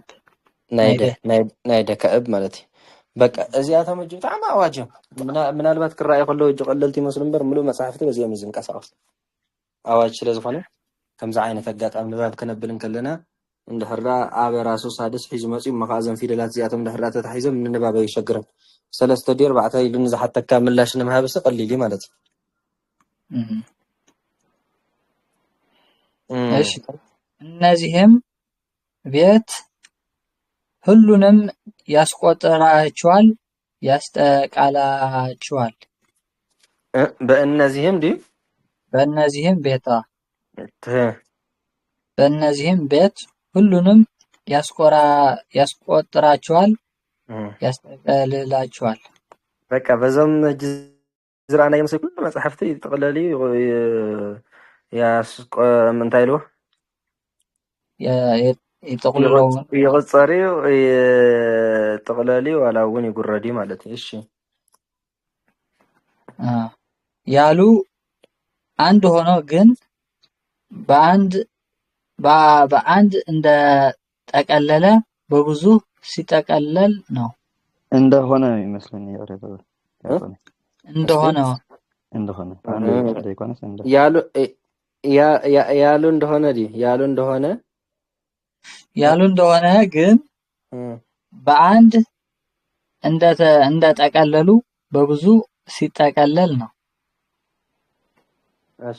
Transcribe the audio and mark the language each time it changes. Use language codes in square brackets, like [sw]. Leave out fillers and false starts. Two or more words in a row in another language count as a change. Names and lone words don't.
[ti] ናይ ደ ካዕብ ማለት እዩ በቃ እዚኣቶም እጅ ብጣዕሚ ኣዋጅ እዮም ምናልባት ክረኣዩ ከለዉ እጅ ቀለልቲ ይመስሉ እምበር ሙሉእ መፅሓፍቲ በዚኦም እዩ ዝንቀሳቐሱ ኣዋጅ ስለ ዝኾነ ከምዚ ዓይነት ኣጋጣሚ ንባብ ክነብል ከለና እንድሕርዳ በራሱ ሳድስ ሒዙ መፅኡ መኻእዞም ፊደላት እዚኣቶም እንድሕርዳ ተታሒዞም ንንባብ ኣይሸግርን ሰለስተ ዲ 4 ኢሉ ንዝሓተካ ምላሽ ንምሃብስ ቀሊል እዩ ማለት እዩ [am] እሺ እነዚህም ቤት ሁሉንም ያስቆጥራቸዋል ያስጠቃላቸዋል በእነዚህም ዲ በእነዚህም ቤት ሁሉንም ያስቆጥራቸዋል ያስጠቃልላቸዋል [ti] በቃ በዞም ዝረአናዮ ምስሊ ኩሉ መፅሓፍቲ ይጥቕለል ምንታይ ኢልዎ ይቁፀር እዩ ይጥቕለል እዩ ዋላ እውን ይጉረድ እዩ ማለት እዩ እሺ [am] ያሉ አንድ ሆኖ ግን በአንድ እንደጠቀለለ በብዙ ሲጠቀለል ነው እንደሆነ ይመስለኝ ያሉ እንደሆነ ግን በአንድ እንደጠቀለሉ በብዙ ሲጠቀለል ነው። እሺ